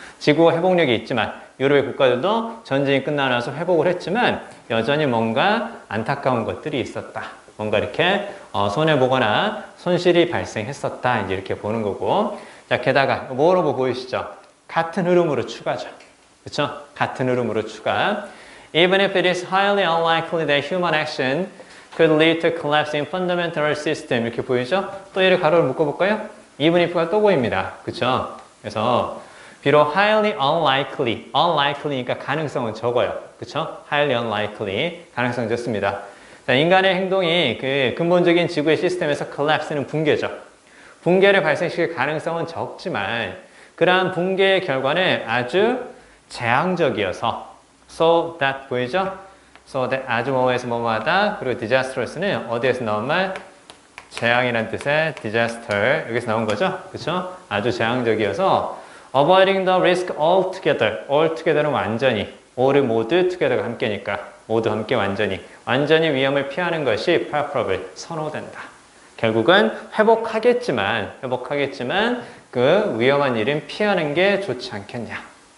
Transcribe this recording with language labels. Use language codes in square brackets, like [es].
[ko] 지구가 회복력이 있지만 유럽의 국가들도 전쟁이 끝나고 나서 회복을 했지만 여전히 뭔가 안타까운 것들이 있었다. 뭔가 이렇게 손해보거나 손실이 발생했었다. 이제 이렇게 보는 거고. 자, 게다가 뭐로 보이시죠? 같은 흐름으로 추가죠. 그렇죠? 같은 흐름으로 추가. [en] Even if it is highly unlikely that human action could lead to collapse in fundamental system [ko] 이렇게 보이죠? 또 얘를 가로로 묶어볼까요? even if가 또 보입니다. 그렇죠? 그래서 비록 [en] highly unlikely [ko] 니까 가능성은 적어요. 그렇죠? highly unlikely 가능성 적습니다. 자, 인간의 행동이 그 근본적인 지구의 시스템에서 collapse는 붕괴죠. 붕괴를 발생시킬 가능성은 적지만 그러한 붕괴의 결과는 아주 재앙적이어서 so that 보이죠? so that 아주 뭐뭐해서 뭐뭐하다. 그리고 disastrous는 어디에서 나온 말? 재앙이란 뜻의 disaster 여기서 나온 거죠? 그렇죠? 아주 재앙적이어서 [en] avoiding the risk altogether. [ko] altogether는 완전히. all을 모두 together가 함께니까 모두 함께 완전히 위험을 피하는 것이 preferable 선호된다. 결국은 회복하겠지만 그 위험한 일은 피하는 게 좋지 않겠냐.